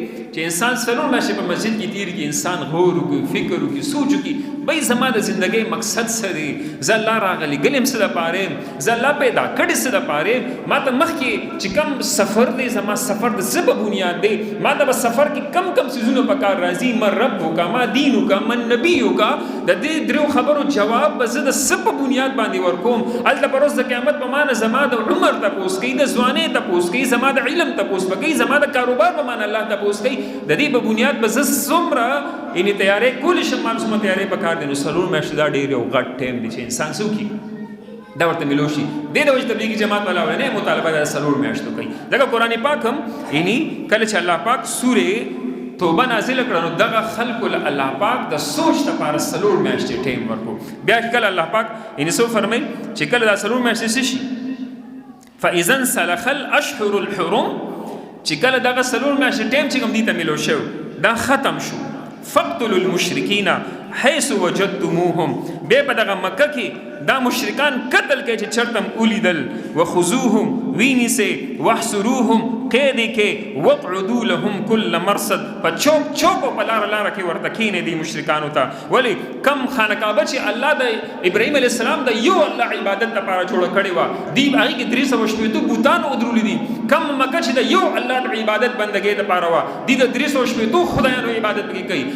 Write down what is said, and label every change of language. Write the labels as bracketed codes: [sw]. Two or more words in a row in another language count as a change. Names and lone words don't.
[ps] چې انسان 4 میاشتې په مسجد کې تیر کی، انسان غور وکړي، فکر وکړي، سوچ وکړي بھئی زما د زندګۍ مقصد څه دی، زه الله راغلی ګلم څه دپاره، زه الله پیدا کړی څه دپاره، ما ته مخکې چې کم سفر دی زما سفر د څه په بنیاد دی، ما ته به سفر کې کم کم څیزونه په کار راځي، [ar] من ربک ما دینک من نبیک، [ps] د دې درو خبرو جواب به زه د څه په بنیاد باندې ورکوم. هلته به ورځ د قیامت په معنی زما د عمر تپوس کوي، د ځوانۍ تپوس کوي، زما د علم تپوس به کوي، زما د کاروبار په معنی الله تپوس کوي. د دې په بنیاد به زه څومره یعنې تیارې کولی شم، ما څومره تیارې په کار دی. نو 4 میاشتې دا ډېر یو غټ ټایم دی چې انسان څه وکړي دا ورته ملو شي. دې د وجې تبلیغي جماعت والا وایي نه مطالبه د 4 میاشتو کوي. ځکه قرآن پاک هم یعنې کله چې الله پاک سورې توبه نازله کړه نو دغه خلکو له الله پاک د سوچ لپاره 4 میاشتې ټایم ورکړو. بیا کله الله پاک یعنې څه وفرمیل چې کله دا 4 میاشتې څه شي [ar] فاذا انسلخ الاشهر الحرم، [ps] چې کله دغه 4 میاشتې ټایم چې کوم دې ته ملو شو دا ختم شو، [ar] فقتلوا المشرکین حیث وجدتموهم، [ps] بیا په دغه مکه کې دا مشرکان قتل کوي چې چرته م ولیدل، وخذوهم وینیسئ، واحصروهم قید کې، [ar] وقعدوا لهم کل مرصد، [ps] په چوک چوک او په لاره لاره کې ورته کښېنئ دې مشرکانو ته. ولې کم خانه کعبه چې الله د ابراهیم علیه السلام د یو الله عبادت لپاره جوړه کړې وه، دوی هغې کې 380 بوتان ودرولي دي. کم مکه چې د یو الله د عبادت بندګۍ لپاره وه، دوی د 380 خدایانو عبادت پکې کوي.